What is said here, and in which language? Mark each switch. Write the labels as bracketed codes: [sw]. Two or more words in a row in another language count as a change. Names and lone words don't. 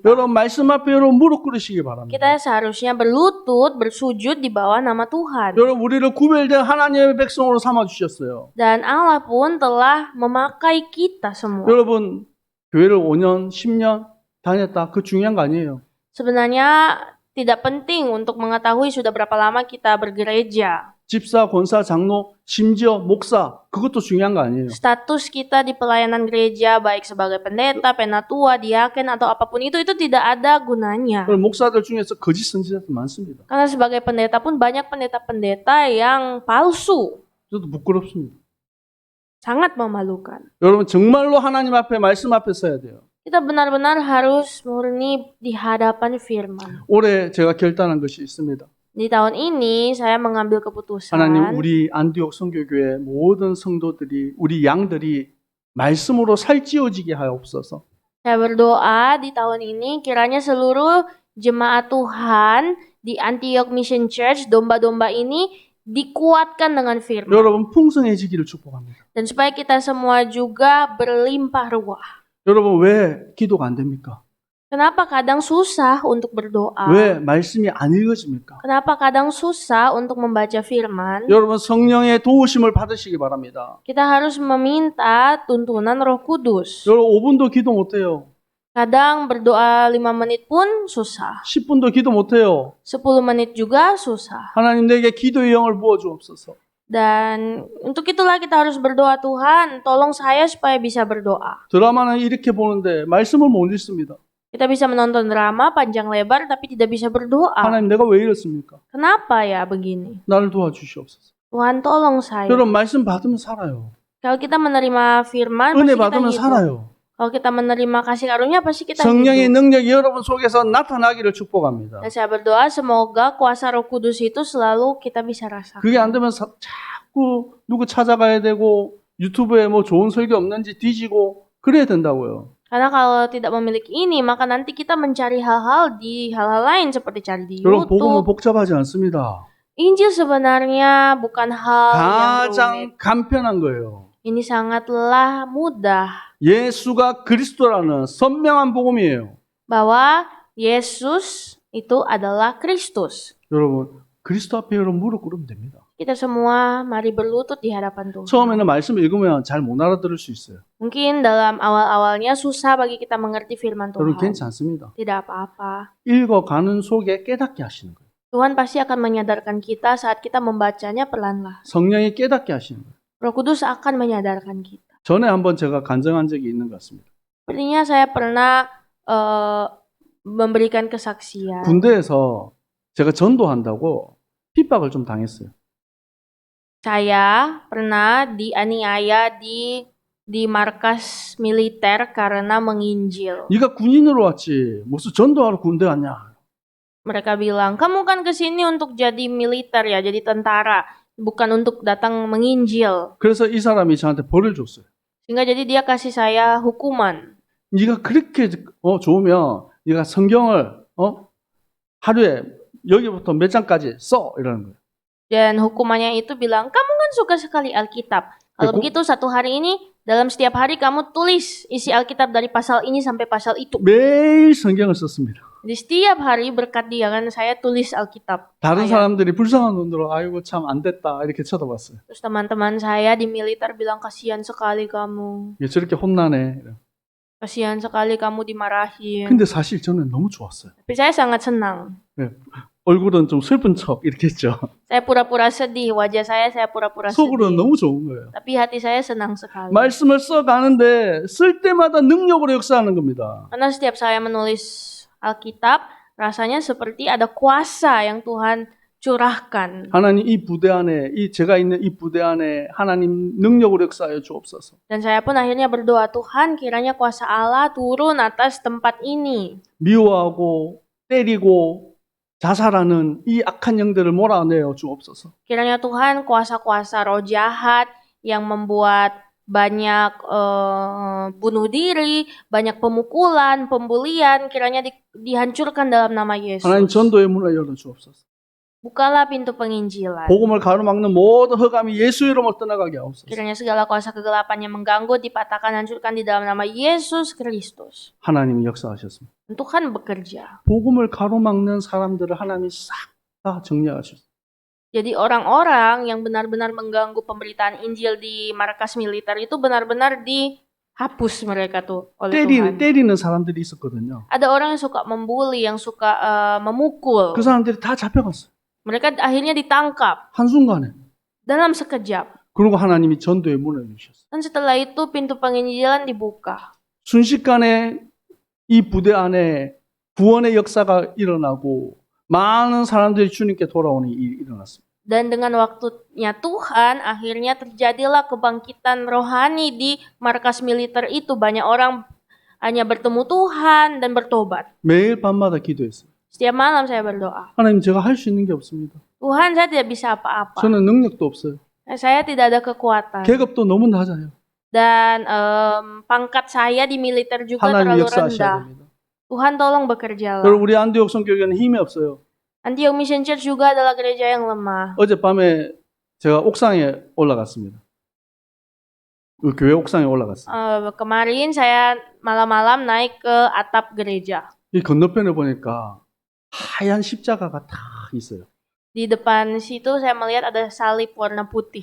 [ko] 여러분 말씀 앞에 여러분 무릎 꿇으시기 바랍니다. [id] Kita seharusnya berlutut, bersujud di bawah nama Tuhan. [ko] 여러분 우리를 구별된 하나님의 백성으로 삼아 주셨어요. [id] Dan Allah pun telah memakai kita semua. [ko] 여러분 교회를 5년, 10년 다녔다. 그 중요한 거 아니에요. [id] Sebenarnya tidak penting untuk mengetahui sudah berapa lama kita bergereja. [ko] 집사, 권사, 장로, 심지어 목사 그것도 중요한 거 아니에요. [id] Status kita di pelayanan gereja baik sebagai pendeta, penatua, diaken atau apapun itu tidak ada gunanya. [ko] 목사들 중에서 거짓 선지자들 많습니다. [id] Karena sebagai pendeta pun banyak pendeta-pendeta yang palsu. [ko] 저도 부끄럽습니다. [id] Sangat memalukan. [ko] 여러분 정말로 하나님 앞에 말씀 앞에 서야 돼요. [id] Kita benar-benar harus murni di hadapan firman. [ko] 올해 제가 결단한 것이 있습니다. [id] Di tahun ini saya mengambil keputusan. [ko] 하나님 우리 안디옥 선교교회 모든 성도들이 우리 양들이 말씀으로 살찌워지게 하옵소서. [id] Saya berdoa di tahun ini kiranya seluruh jemaat Tuhan di Antioch Mission Church, domba-domba ini dikuatkan dengan firman. [ko] 여러분 풍성해지기를 축복합니다. [id] Dan supaya kita semua juga berlimpah ruah. [ko] 여러분 왜 기도가 안 됩니까? [id] Kenapa kadang susah untuk berdoa? [ko] 왜 말씀이 안 읽어집니까? [id] Kenapa kadang susah untuk membaca firman? [ko] 여러분 성령의 도우심을 받으시기 바랍니다. [id] Kita harus meminta tuntunan Roh Kudus. [ko] 여러분 5분도 기도 못해요. [id] Kadang berdoa 5 menit pun susah. [ko] 10분도 기도 못해요. [id] 10 menit juga susah. [ko] 하나님 내게 기도의 영을 부어주옵소서. [id] Dan untuk itulah kita harus berdoa, Tuhan, tolong saya supaya bisa berdoa. [ko] 드라마는 이렇게 보는데 말씀을 못 읽습니다. [id] Kita bisa menonton drama panjang lebar tapi tidak bisa berdoa. [ko] 하나님 내가 왜 이렇습니까? [id] Kenapa ya begini? [ko] 나를 도와주시옵소서. [id] Tuhan tolong saya. [ko] 여러분 말씀 받으면 살아요. [id] Kalau kita menerima firman, [ko] 은혜 [id] pasti kita [ko] 받으면 [id] hidup. [ko] 살아요. [id] Kalau kita menerima kasih karunia, pasti kita [ko] 성령의 [id] hidup. [ko] 능력이 여러분 속에서 나타나기를 축복합니다. [id] Dan saya berdoa semoga kuasa Roh Kudus itu selalu kita bisa rasakan. [ko] 그게 안 되면 자꾸 누구 찾아가야 되고 유튜브에 뭐 좋은 설교 없는지 뒤지고 그래야 된다고요. [id] Karena kalau tidak memiliki ini, maka nanti kita mencari hal-hal lain seperti cari di [ko] 여러분 복음은 [id] YouTube. [ko] 복잡하지 않습니다. [id] Injil sebenarnya bukan hal yang rumit. [ko] 가장 간편한 거예요. [id] Ini sangatlah mudah. [ko] 예수가 그리스도라는 선명한 복음이에요. [id] Bahwa Yesus itu adalah Kristus. [ko] 여러분 그리스도 앞에 여러분 무릎 꿇으면 됩니다. [id] Kita semua mari berlutut di hadapan Tuhan. [ko] 처음에는 말씀 읽으면 잘 못 알아들을 수 있어요. [id] Mungkin dalam awal-awalnya susah bagi kita mengerti firman [ko] 여러분 [id] Tuhan. [ko] 괜찮습니다. [id] Tidak apa-apa. [ko] 읽어가는 속에 깨닫게 하시는 거예요. [id] Tuhan pasti akan menyadarkan kita saat kita membacanya pelan-pelan. [ko] 성령이 깨닫게 하시는 거예요. [id] Roh Kudus akan menyadarkan kita. [ko] 전에 한번 제가 간증한 적이 있는 것 같습니다. [id] Sepertinya saya pernah memberikan kesaksian. [ko] 군대에서 제가 전도한다고 핍박을 좀 당했어요. [id] Saya pernah dianiaya di markas militer karena menginjil. [ko] 네가 군인으로 왔지 무슨 전도하러 군대 왔냐. [id] Mereka bilang, kamu kan kesini untuk jadi militer ya, jadi tentara. Bukan untuk datang menginjil. [ko] 그래서 이 사람이 저한테 벌을 줬어요. [id] Sehingga jadi dia kasih saya hukuman. [ko] 네가 그렇게 좋으면 네가 성경을 하루에 여기부터 몇 장까지 써 이러는 거예요. [id] Dan hukumannya itu bilang, kamu kan suka sekali Alkitab. Kalau begitu satu hari ini, dalam setiap hari kamu tulis isi Alkitab dari pasal ini sampai pasal itu. [ko] 매일 성경을 썼습니다. [id] Di setiap hari berkat dia kan saya tulis Alkitab. [ko] 다른 [id] Ayat. [ko] 사람들이 불쌍한 눈으로 아이고 참 안 됐다 이렇게 쳐다봤어요. [id] Terus teman-teman saya di militer bilang, kasihan sekali kamu. [ko] 얘 저렇게 혼나네. [id] Kasihan sekali kamu dimarahin. [ko] 근데 사실 저는 너무 좋았어요. [id] Tapi saya sangat senang. [ko] 얼굴은 좀 슬픈 척 이렇게 했죠. [id] Saya pura-pura sedih, wajah saya pura-pura [ko] 속으로는 [id] sedih. [ko] 너무 좋은 거예요. [id] Tapi hati saya senang sekali. [ko] 말씀을 써가는데 쓸 때마다 능력으로 역사하는 겁니다. [id] Karena setiap saya menulis Alkitab, rasanya seperti ada kuasa yang Tuhan curahkan. [ko] 하나님 이 부대 안에, 제가 있는 이 부대 안에 하나님 능력으로 역사하여 주옵소서. [id] Dan saya pun akhirnya berdoa, Tuhan kiranya kuasa Allah turun atas tempat ini. [ko] 미워하고 때리고 자살하는 이 악한 영들을 몰아내어 주옵소서. [id] Kiranya Tuhan kuasa-kuasa roh jahat yang membuat banyak bunuh diri, banyak pemukulan, pembulian, kiranya dihancurkan dalam nama Yesus. [ko] 하나님 전도의 문을 열어 주옵소서. [id] Bukalah pintu penginjilan. [ko] 복음을 가로막는 모든 흑암이 예수 이름으로 떠나가게 하옵소서. [id] Kiranya segala kuasa kegelapan yang mengganggu dipatahkan, hancurkan di dalam nama Yesus Kristus. [ko] 하나님이 역사하셨습니다. [id] Tuhan bekerja. [ko] 복음을 가로막는 사람들을 하나님이 싹 다 정리하셨습니다. [id] Jadi orang-orang yang benar-benar mengganggu pemberitaan Injil di markas militer itu benar-benar dihapus mereka tuh oleh Tuhan. [ko] 때리는 사람들이 있었거든요. [id] Ada orang yang suka membuli, yang suka memukul. [ko] 그 사람들이 다 잡혀갔어요. [id] Mereka akhirnya ditangkap [ko] 한순간에. [id] dalam sekejap. [ko] 그리고 하나님이 전도의 문을 열으셨어요. [id] Dan setelah itu pintu penginjilan dibuka. [ko] 순식간에 이 부대 안에 구원의 역사가 일어나고 많은 사람들이 주님께 돌아오는 일이 일어났습니다. [id] Dan dengan waktunya Tuhan, akhirnya terjadilah kebangkitan rohani di markas militer itu. Banyak orang hanya bertemu Tuhan dan bertobat. [ko] 매일 밤마다 기도했어요. [id] Setiap malam saya berdoa. [ko] 하나님 제가 할 수 있는 게 없습니다. [id] Tuhan, saya tidak bisa apa-apa. [ko] 저는 능력도 없어요. [id] Saya tidak ada kekuatan. [ko] 계급도 너무 낮아요. [id] Dan pangkat saya di militer juga [ko] 하나님 [id] terlalu [ko] 역사하셔야 [id] rendah. [ko] 됩니다. [id] Tuhan tolong bekerjalah. [ko] 여러분 우리 안디옥 성교회는 힘이 없어요. [id] Antioch Mission Church juga adalah gereja yang lemah. [ko] 어젯밤에 제가 옥상에 올라갔습니다. 그 교회 옥상에 올라갔어요. [id] Kemarin saya malam-malam naik ke atap gereja. [ko] 이 건너편에 보니까 하얀 십자가가 다 있어요. [id] Di depan situ saya melihat ada salib warna putih.